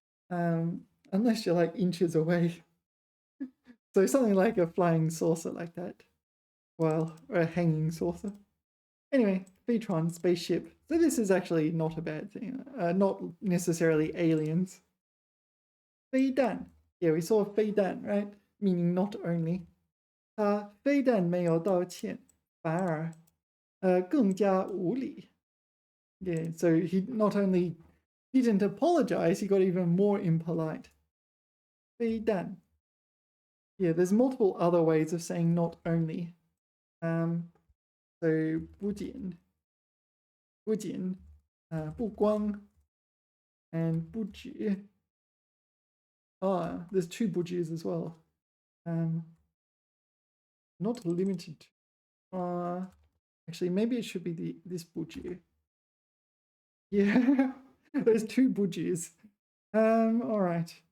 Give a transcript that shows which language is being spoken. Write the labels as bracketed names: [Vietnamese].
[English] Unless you're like inches away. So something like a flying saucer like that. Well, or a hanging saucer. Anyway, Phaetron, spaceship. So this is actually not a bad thing. Not necessarily aliens. 飞弹. Yeah, we saw 飞弹, right? Meaning not only. [Chinese] 他非但没有道歉，反而更加无礼. [English] Yeah, so he not only didn't apologize, he got even more impolite. [Chinese] 非但. [English] Yeah, there's multiple other ways of saying not only. So 不仅, 不光, and 不止. There's two 不止 as well. Not limited to. Actually, maybe it should be this 不止. Yeah, there's two 不止. All right.